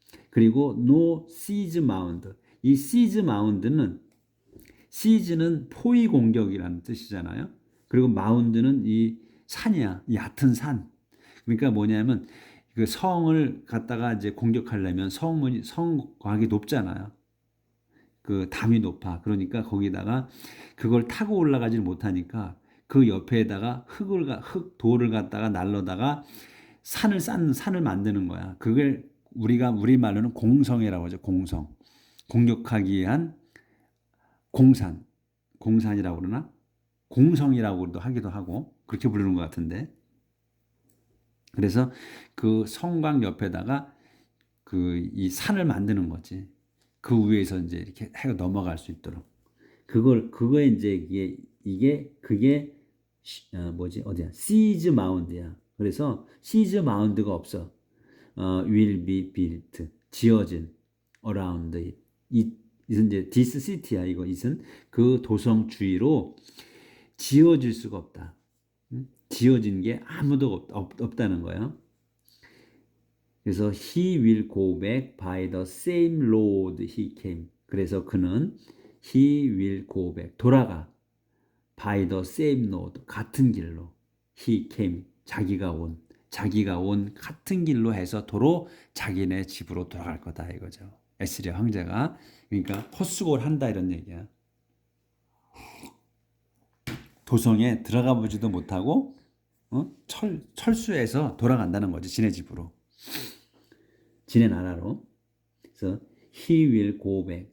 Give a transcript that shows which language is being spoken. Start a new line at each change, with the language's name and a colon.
Korean: 그리고
English: no siege mound.
Korean: 이 siege mound는 siege는 포위 공격이라는 뜻이잖아요. 그리고 mound는 이 산이야. 얕은 산. 그러니까 뭐냐면 그 성을 갖다가 이제 공격하려면 성곽이 높잖아요. 그 담이 높아. 그러니까 거기다가 그걸 타고 올라가지 못하니까 그 옆에다가 돌을 갖다가 날로다가 산을 만드는 거야. 그걸 우리 말로는 공성이라고 하죠. 공성. 공격하기 위한 공산이라고 그러나? 공성이라고도 하기도 하고 그렇게 부르는 것 같은데. 그래서 그 성곽 옆에다가 이 산을 만드는 거지. 그 위에서 이제 이렇게 해가 넘어갈 수 있도록. 그거에 이제 그게 어디야? siege mound야. 그래서 siege mound가 없어.
English: will be built.
Korean: 지어진
English: around it.
Korean: 이것은 이제
English: this city
Korean: 야. 이것은 그 도성 주위로 지어질 수가 없다. 지어진 게 아무도 없다는 거예요. 그래서
English: he will go back by the same road he came.
Korean: 그래서 그는
English: he will go back.
Korean: 돌아가.
English: by the same road.
Korean: 같은 길로.
English: he came.
Korean: 자기가 온 같은 길로 해서 도로 자기네 집으로 돌아갈 거다 이거죠. 에스리야 황제가. 그러니까 헛수고를 한다 이런 얘기야. 도성에 들어가 보지도 못하고 철수해서 돌아간다는 거지. 지네 집으로. 지네 나라로. 그래서
English: he will go back.